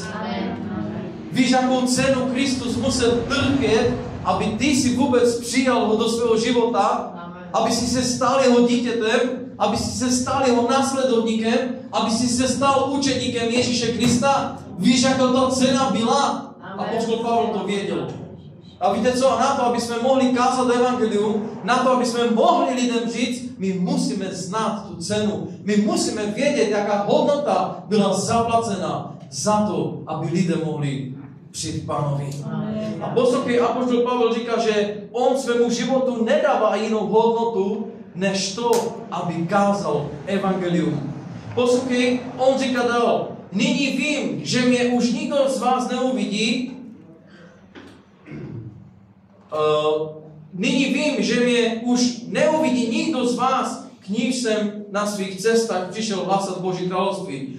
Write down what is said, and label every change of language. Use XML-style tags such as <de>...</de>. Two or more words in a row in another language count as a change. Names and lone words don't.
<cs>Víš, jakou cenu Kristus musel trpět, aby ty si vůbec přijal ho do svého života, aby si se stal jeho dítětem, aby si se stal jeho následovníkem, aby si se stal učeníkem Ježíše Krista. Víš, jaká ta cena byla? Apoštol Pavel to věděl. A víte co?</cs> <sk>Na to, aby sme mohli kázať evangelium, na to, aby sme mohli ľuďom říct, my musíme znát tú cenu. My musíme vedieť, aká hodnota</sk> <cs>byla zaplacená</cs> <sk>za to, aby ľudia mohli přijít Pánovi.</sk> <cs>A posledný apoštol Pavel říká, že on svému životu nedává jinou hodnotu, než to, aby kázal evangelium. Posledný, on říká dál, nyní vím, že mě už nikdo z vás neuvidí, nyní vím, že mě už neuvidí nikdo z vás, k níž jsem na svých cestách přišel hlasat Boží království.</cs>